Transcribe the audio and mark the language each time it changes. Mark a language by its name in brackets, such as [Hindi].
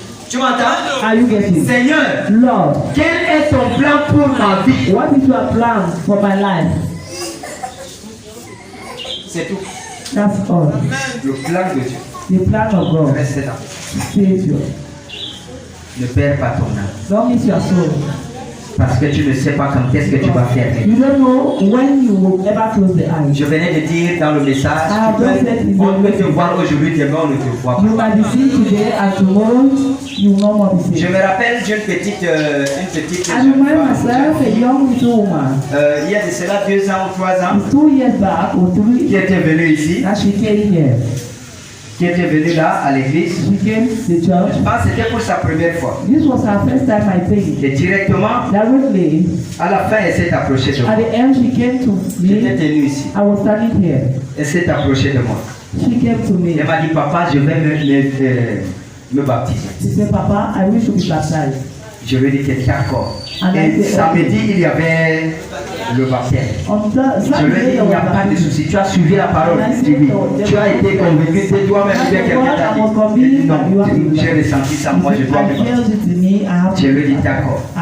[French] Tu m'entends? Seigneur, Lord, quel est ton plan pour ma vie? [English] What is your plan for my life? [French] C'est tout. [English] That's all. [French] Le plan de Dieu. [English] The plan of God. [French] Reste là. [English] Savior. [French] Ne perds pas ton âme. [English] Don't miss your soul. [French] Parce que tu ne sais pas quand est-ce que tu vas faire. [English] You don't know when you will ever close the eyes. [French] Je venais de dire dans le message, on peut te voir aujourd'hui, demain on ne te voit pas. [English] You might be seen today and tomorrow you will no more be seen. [French] Je me rappelle d'une petite [English] I remember myself, a young little woman. [French] Il y a de cela 2 ans ou 3 ans. [English] 2 years back or 3. [French] Qui était venue ici. [English] And she came here. [French] Qui était venue là à l'église. [English] She came to the church. [French] Je pense que c'était pour sa première fois. [English] This was her first time I think. [French] Et directement, [English] directly, [French] à la fin, elle s'est approchée de moi. [English] At the end, she came to me. [French] J'étais tenu ici. [English] I was standing here. [French] Elle s'est approchée de moi. [English] She came to me. [French] Elle m'a dit, papa, je vais me baptiser. [English] She said, Papa, I wish to be baptized. [French] Je lui ai dit que d'accord. Et samedi, il y avait le baptême. Je lui ai dit, il n'y a pas de souci. Tu as suivi la parole. Tu as été convaincu de toi-même que quelqu'un t'a dit. Non, j'ai ressenti ça. Moi, je dois me baptiser. Je lui ai dit d'accord.